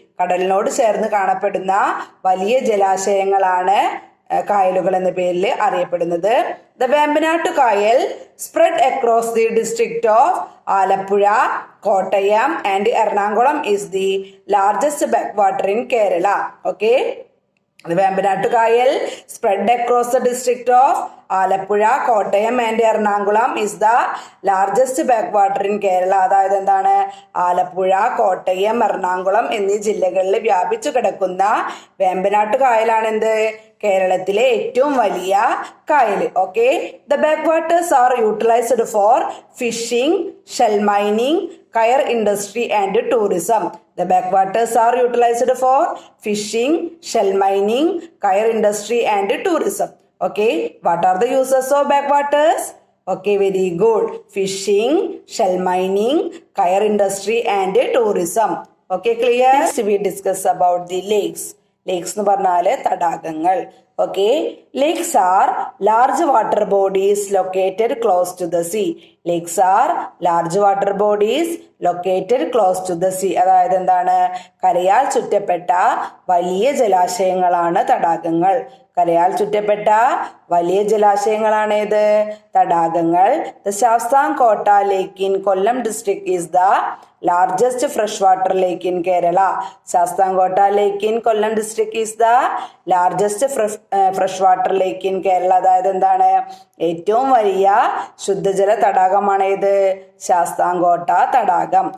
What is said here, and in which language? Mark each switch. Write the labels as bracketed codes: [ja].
[ml] കടലിനോട് ചേർന്ന് കാണപ്പെടുന്ന വലിയ ജലാശയങ്ങളാണ് കായലുകൾ എന്ന പേരിൽ അറിയപ്പെടുന്നത്. [en] The Vembanad Kayal spread across the district of Alappuzha, Kottayam and Ernakulam is the largest backwater in Kerala. Okay, the Vembanad Kayal spread across the district of Alappuzha, Kottayam and Ernakulam is the largest backwater in Kerala. [ml] അതായത് എന്താണ്? ആലപ്പുഴ, കോട്ടയം, എറണാകുളം എന്നീ ജില്ലകളിൽ വ്യാപിച്ചു കിടക്കുന്ന വേമ്പനാട്ടു കായലാണ് എന്ത്? കേരളത്തിലെ ഏറ്റവും വലിയ കായൽ. [en] Okay, the back waters R utilised four phishing, shell mining, Kayar industry and tourism. The backwaters are utilized for fishing, shell mining, kayar industry and tourism. Okay, what are the uses of backwaters? Okay, very good. Fishing, shell mining, kayar industry and tourism. Okay, clear? Next we discuss about the lakes. [ml] Lakes എന്ന് പറഞ്ഞാൽ തടാകങ്ങൾ. [en] Okay, lakes are large water bodies located close to the sea. Lakes are large water bodies located close to the sea. [ml] അതായത് എന്താണ്? കരയാൽ ചുറ്റപ്പെട്ട വലിയ ജലാശയങ്ങളാണ് തടാകങ്ങൾ. കരയാൽ ചുറ്റപ്പെട്ട വലിയ ജലാശയങ്ങളാണേത്? തടാകങ്ങൾ. [en] The Shastamkota Lake in Kollam district is the largest freshwater lake in Kerala. Shastamkota Lake in Kollam district is the largest freshwater lake in Kerala. [ml] അതായത് എന്താണ്? ഏറ്റവും വലിയ ശുദ്ധജല തടാകമാണ് ഇത്? ശാസ്താംകോട്ട തടാകം.